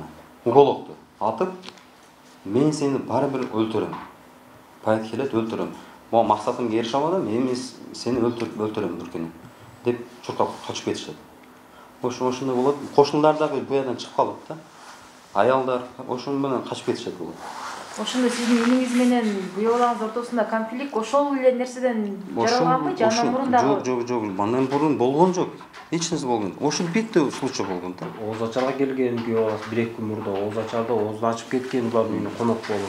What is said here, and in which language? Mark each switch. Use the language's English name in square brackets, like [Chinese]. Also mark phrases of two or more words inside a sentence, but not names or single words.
[Uzbek] Uголокni otib, men seni baribir o'ltiraman. Payt keladi o'ltiraman. Bu maqsadimga erishamadim, men seni o'ltiraman bir kuni deb cho'qib qochib ketishadi. O'shunda bo'ladi. Qo'shnilardagi bu yerdan chiqib qoladi-da. Ayollar o'shun bilan qochib ketishadi bular. [Kyrgyz] Ошондо сиздин үйүңүз менен буялаңыз ортосунда конфликт ошол эле нерседен жаралганбы же андан мурун дагы? Жок, андан мурун болгон жок. Эч нерсе болгон. Ошол битти случай болгон да. Оз ачарга келген күйөөбүз 1-2 күн мурда Оз ачарда оозун ачып кеткен булардын үйүнө конок болуп.